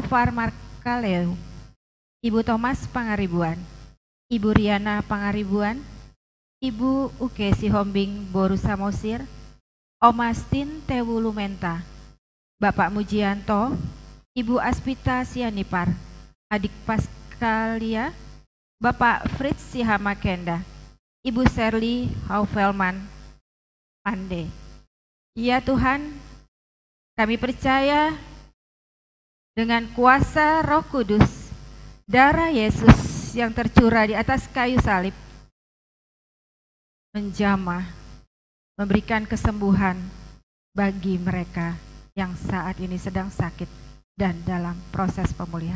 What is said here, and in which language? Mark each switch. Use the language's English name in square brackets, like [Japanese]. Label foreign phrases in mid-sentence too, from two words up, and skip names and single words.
[Indonesian] Farmarkaleu, Ibu Thomas Pangaribuan, Ibu Riana Pangaribuan, Ibu Uke Sihombing Boru Samosir, Om Astin Tewu Lumenta, Bapak Mujianto, Ibu Aspita Sianipar, Adik Paskalia, Bapak Fritz Sihamakenda, Ibu Serly Haufelman Pande. Ya Tuhan, kami percaya dengan kuasa Roh Kudus, darah Yesus yang tercurah di atas kayu salib menjamah, memberikan kesembuhan bagi mereka yang saat ini sedang sakit dan dalam proses pemulihan.